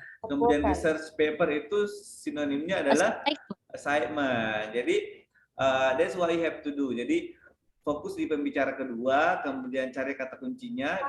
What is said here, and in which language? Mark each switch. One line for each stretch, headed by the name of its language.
Indonesian: Kemudian research paper itu sinonimnya adalah assignment.
English: Jadi that's what you have to do.
Indonesian: Jadi fokus di pembicara kedua, kemudian cari kata kuncinya.